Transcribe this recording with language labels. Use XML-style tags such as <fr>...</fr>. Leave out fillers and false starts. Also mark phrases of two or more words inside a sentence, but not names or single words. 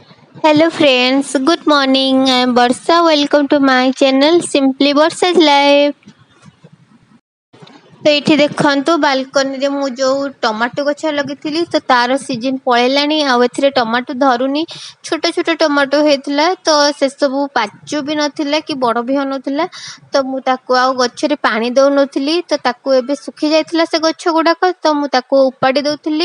<en>Hello friends, good morning. I am Barsha. Welcome to my channel Simply Barsha's Life.</en> <or>ତ ଏଇଠି ଦେଖନ୍ତୁ ବାଲକୋନିରେ ମୁଁ ଯୋଉ ଟମାଟୋ ଗଛ ଲଗେଇଥିଲି ତ ତାର ସିଜନ ପଳେଇଲାଣି ଆଉ ଏଥିରେ ଟମାଟୋ ଧରୁନି। ଛୋଟ ଛୋଟ ଟମାଟୋ ହେଇଥିଲା ତ ସେସବୁ ପାଚୁ ବି ନଥିଲା କି ବଡ଼ ବି ହଉନଥିଲା। ତ ମୁଁ ତାକୁ ଆଉ ଗଛରେ ପାଣି ଦଉନଥିଲି ତ ତାକୁ ଏବେ ଶୁଖି ଯାଇଥିଲା ସେ ଗଛ ଗୁଡ଼ାକ ତ ମୁଁ ତାକୁ ଉପାଡ଼ି ଦଉଥିଲି।</or>